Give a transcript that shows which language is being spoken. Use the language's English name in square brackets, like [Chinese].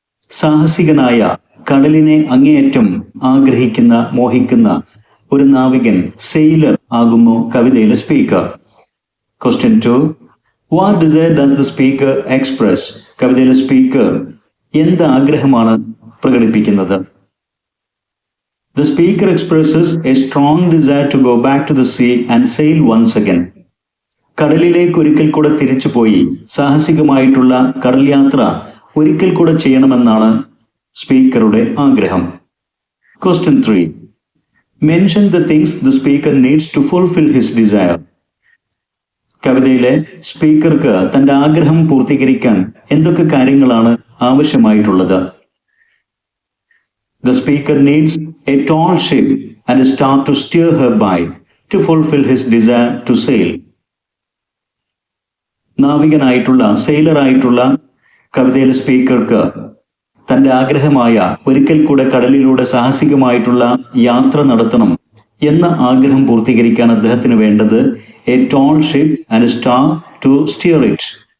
[Malayalam] സാഹസികനായ, കടലിനെ അങ്ങേയറ്റം ആഗ്രഹിക്കുന്ന, മോഹിക്കുന്ന ഒരു നാവികൻ, സെയിലർ ആകുന്നു കവിതയിലെ speaker. [English] Question 2, what desire does the speaker express? [Malayalam] കവിതയിലെ സ്പീക്കർ എന്ത് ആഗ്രഹമാണ് പ്രകടിപ്പിക്കുന്നത്? [English] The speaker expresses a strong desire to go back to the sea and sail once again. [Malayalam] കടലിലേക്ക് ഒരിക്കൽ കൂടെ തിരിച്ചുപോയി സാഹസികമായിട്ടുള്ള കടൽ യാത്ര ഒരിക്കൽ കൂടെ ചെയ്യണമെന്നാണ് സ്പീക്കറുടെ ആഗ്രഹം. [English] Question 3, mention the things the speaker needs to fulfil his desire. [Malayalam] കവിതയിലെ സ്പീക്കർക്ക് തന്റെ ആഗ്രഹം പൂർത്തീകരിക്കാൻ എന്തൊക്കെ കാര്യങ്ങളാണ് ആവശ്യമായിട്ടുള്ളത്? [English] The speaker needs a tall ship and a star to steer her by to fulfill his desire to sail. [Malayalam] നാവികനായിട്ടുള്ള, സെയിലറായിട്ടുള്ള കവിതയിലെ സ്പീക്കർക്ക് തന്റെ ആഗ്രഹമായ ഒരിക്കൽ കൂടെ കടലിലൂടെ സാഹസികമായിട്ടുള്ള യാത്ര നടത്തണം എന്ന ആഗ്രഹം പൂർത്തീകരിക്കാൻ അദ്ദേഹത്തിന് വേണ്ടത് [English] A tall ship and star to steer it.